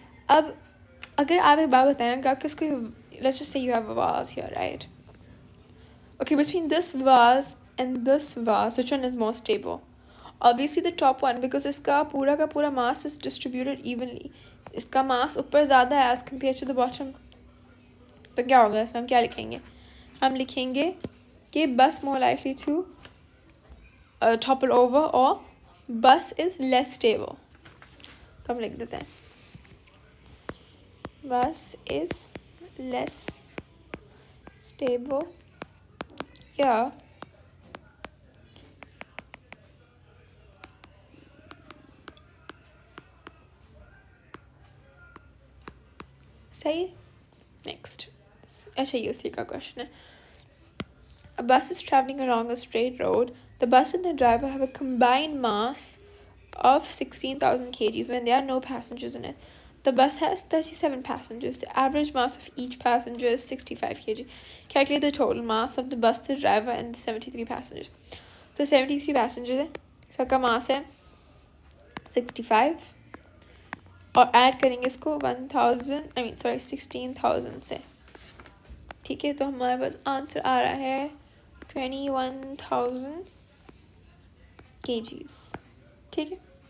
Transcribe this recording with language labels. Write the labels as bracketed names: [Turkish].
[Hindi] अब अगर आप एक बात बताएं कि आपको इसको, [English] let's just say you have a vase here, right? Okay, between this vase and this vase, which one is more stable? Obviously the top one, because [Hindi] इसका पूरा का पूरा [English] mass is distributed evenly. [Hindi] इसका mass ऊपर ज़्यादा है [English] as compared to the bottom. [Hindi] तो क्या होगा इसमें? हम क्या लिखेंगे? हम लिखेंगे कि [English] bus more likely to topple over or bus is less stable. [Hindi] तो हम लिख देते हैं [English] bus is less stable. Yeah. [Hindi] सही. नेक्स्ट. अच्छा, ये उसी का क्वेश्चन है. [English] A bus is traveling along a straight road. The bus and the driver have a combined mass of 16,000 kgs when there are no passengers in it. The bus has 37 passengers. The average mass of each passenger is 65 kg. Calculate the total mass of the bus, the driver, and the 73 passengers. [Hindi] तो 73 passengers है, सबका मास है 65, और add करेंगे इसको 16,000 से. ठीक है. तो हमारे पास आंसर आ रहा है 21,000 kgs. ठीक है.